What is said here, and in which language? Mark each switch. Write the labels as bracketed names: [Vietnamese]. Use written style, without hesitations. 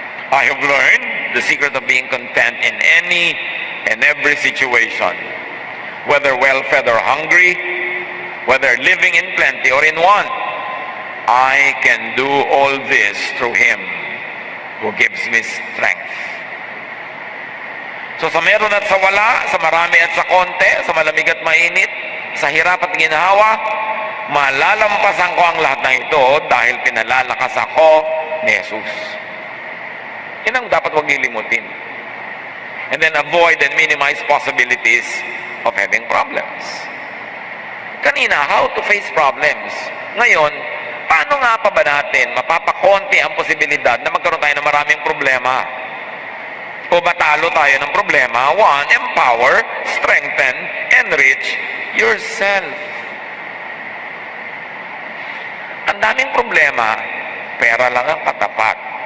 [English] I have learned the secret of being content in any and every situation. Whether well-fed or hungry, whether living in plenty or in want, I can do all this through Him who gives me strength. [Filipino] So sa meron at sa wala, sa marami at sa konti, sa malamig at mainit, sa hirap at ginhawa, malalampasan ko ang lahat ng ito dahil pinalalakas ako ni Jesus. Yan ang dapat huwag lilimutin. [English] And then avoid and minimize possibilities of having problems. Kanina, how to face problems. [Filipino] Ngayon, paano nga pa ba natin mapapakonti ang posibilidad na magkaroon tayo ng maraming problema? O matalo tayo ng problema? [English] 1, empower, strengthen, enrich yourself. [Filipino] Ang daming problema, pera lang ang katapat.